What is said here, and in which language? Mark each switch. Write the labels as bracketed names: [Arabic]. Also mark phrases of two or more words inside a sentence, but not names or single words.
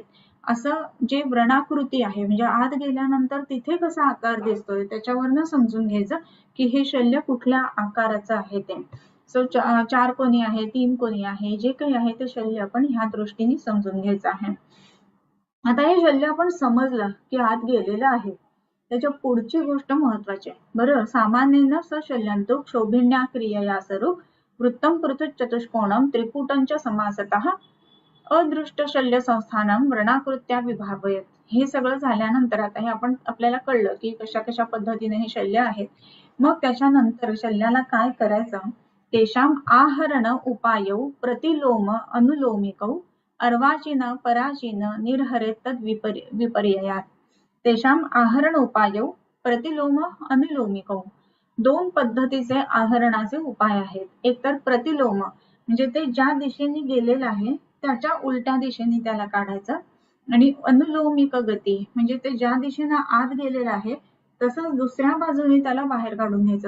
[Marathi] असं जे व्रणाकृती आहे म्हणजे आत गेल्यानंतर तिथे कसा आकार दिसतोय त्याच्यावरनं समजून घ्यायचं की हे शल्य कुठल्या आकाराचं आहे ते. सो चार कोणी आहे, तीन कोणी आहे, जे काही आहे ते शल्य आपण ह्या दृष्टीने समजून घ्यायचं आहे. आता हे शल्य आपण समजलं की आत गेलेलं आहे, त्याच्या पुढची गोष्ट महत्वाची आहे. बरं, [Sanskrit] सामान्येन सशल्यंतो क्षोभिन्या क्रियया स्वरूप वृत्तम पृथु चतुष्कोणम त्रिपुटंच समासतः अदृष्ट शल्य संस्थानम व्रणाकृत्या विभावयेत. [Marathi] हे सगळं झाल्यानंतर आता हे आपण आपल्याला कळलं की कशा कशा पद्धतीने हे शल्य आहेत. मग त्याच्यानंतर शल्याला काय करायचं, [Sanskrit] तेषाम आहरण उपायौ प्रतिलोम अनुलोमिकौ अर्वाचीन पराचीन निर्हरेत तद विपर्ययात. तेषाम आहरण उपायौ प्रतिलोम अनुलोमिकौ. [Marathi] दोन पद्धतीचे आहरणाचे उपाय आहेत. एक तर प्रतिलोम म्हणजे ते ज्या दिशेने गेलेलं आहे त्याच्या उलट्या दिशेने त्याला काढायचं, आणि अनुलोमिक गती म्हणजे ते ज्या दिशेने आत गेलेलं आहे तसंच दुसऱ्या बाजूने त्याला बाहेर काढून घ्यायचं.